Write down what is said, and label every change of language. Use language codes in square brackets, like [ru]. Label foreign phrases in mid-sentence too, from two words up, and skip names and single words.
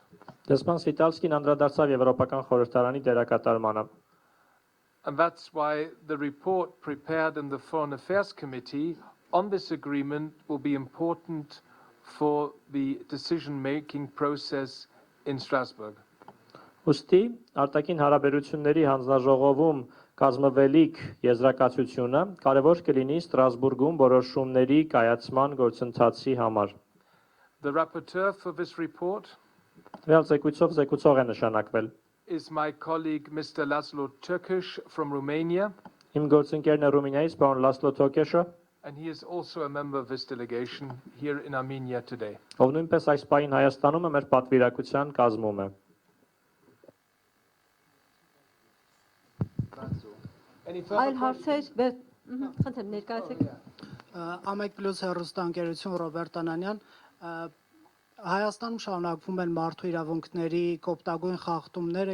[hy] Դեսպան Սվիտալսկին անդրադարձավ Եվրոպական խորհրդարանի դերակատարմանը։ [en] And that's why the report prepared in the Foreign Affairs Committee on this agreement will be important for the decision-making process in Strasbourg. [hy] Ոստի արտաքին հարաբերությունների հանձնաժողովում կազմվելիք եզրակացությունը կարևոր կլինի Ստրասբուրգում որոշումների կայացման գործընթացի համար։ [en] The rapporteur for this report [hy] Դրալ զեկուցող է նշանակվել։ [en] is my colleague Mr. Laszlo Turkish from Romania, [hy] Իմ գործընկերն է Ռումինիայից, պարոն Լասլո Թոկեշը, [en] and he is also a member of this delegation here in Armenia today. [hy] ով նույնպես այս պահին Հայաստանում է մեր պատվիրակության կազմում է։ [en] Any [hy] Այլ [en] further [hy] հարցեր, խնդրեմ ներկայացեք։ Ամեկ պլյուս հեռուստաընկերություն Ռոբերտ Անանյան, Հայաստանում շարունակվում են մարդու իրավունքների կոպտագույն խախտումները